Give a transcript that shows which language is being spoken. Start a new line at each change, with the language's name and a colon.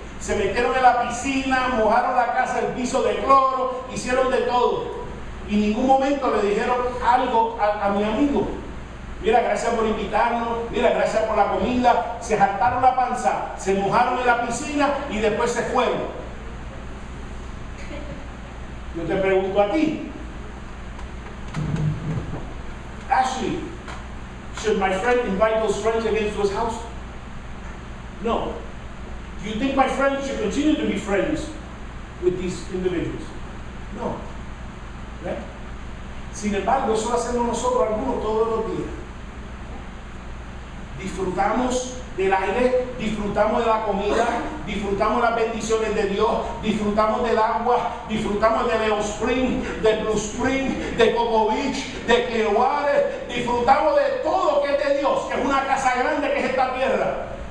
Spanish: Se metieron en la piscina, mojaron la casa, el piso de cloro, hicieron de todo. y en ningún momento le dijeron algo a mi amigo. Mira, gracias por invitarnos, mira, gracias por la comida. Se jaltaron la panza, se mojaron en la piscina y después se fueron. Yo te pregunto a ti,
English: Ashley, should my friend invite those friends again to his house? No. Do you think my friend should continue to be friends with these individuals?
Spanish: No. ¿Ve? Sin embargo, eso lo hacemos nosotros algunos todos los días. Disfrutamos del aire, disfrutamos de la comida, disfrutamos las bendiciones de Dios, disfrutamos del agua, disfrutamos de Leo Spring, de Blue Spring, de Cocoa Beach, de Clearwater, disfrutamos de todo lo que es de Dios, que es una casa grande que es esta tierra.